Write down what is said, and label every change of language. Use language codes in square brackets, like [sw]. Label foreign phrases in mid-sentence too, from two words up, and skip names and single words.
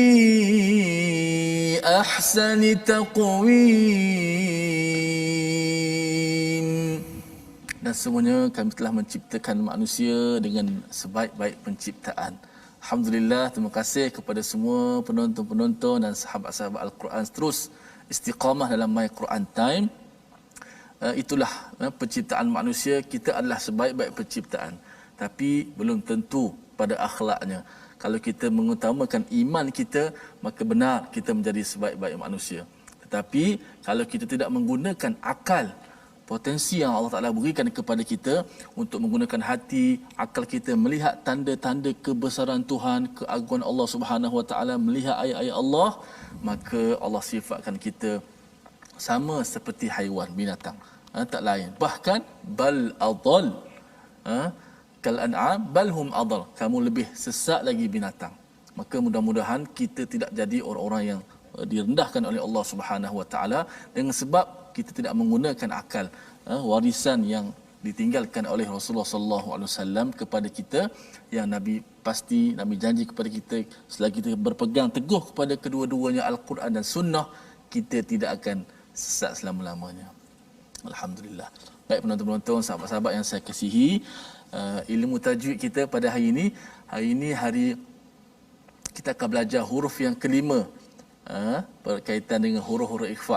[ar] أحسن تقويم. [ms] Dan semuanya kami telah menciptakan manusia dengan sebaik-baik penciptaan. Alhamdulillah, terima kasih kepada semua penonton-penonton dan sahabat-sahabat Al-Quran terus istiqamah dalam My Quran Time. Itulah penciptaan manusia, kita adalah sebaik-baik penciptaan. Tapi belum tentu pada akhlaknya. Kalau kita mengutamakan iman kita, maka benar kita menjadi sebaik-baik manusia. Tetapi kalau kita tidak menggunakan akal, potensi yang Allah Ta'ala berikan kepada kita untuk menggunakan hati, akal kita melihat tanda-tanda kebesaran Tuhan, keagungan Allah [ar] سبحانه وتعالى, [ms] melihat ayat-ayat Allah, maka Allah sifatkan kita sama seperti haiwan, binatang. Tak lain. [ar] Bahkan بل أضل. كالأنعام بل هم أضل. [ms] Kamu lebih sesat lagi binatang. Maka mudah-mudahan kita tidak jadi orang-orang yang direndahkan oleh Allah [ar] سبحانه وتعالى [ms] dengan sebab kita tidak menggunakan akal. Warisan yang ditinggalkan oleh Rasulullah [ar] صلى الله عليه وسلم [ms] kepada kita, yang Nabi pasti, Nabi janji kepada kita, selagi kita berpegang teguh kepada kedua-duanya Al-Quran dan Sunnah, kita tidak akan sesat selama-lamanya. Alhamdulillah. Baik penonton-penonton, sahabat-sahabat yang saya kasihi, ilmu tajwid kita pada hari ini hari kita akan belajar huruf yang kelima, berkaitan dengan huruf-huruf ikhfa.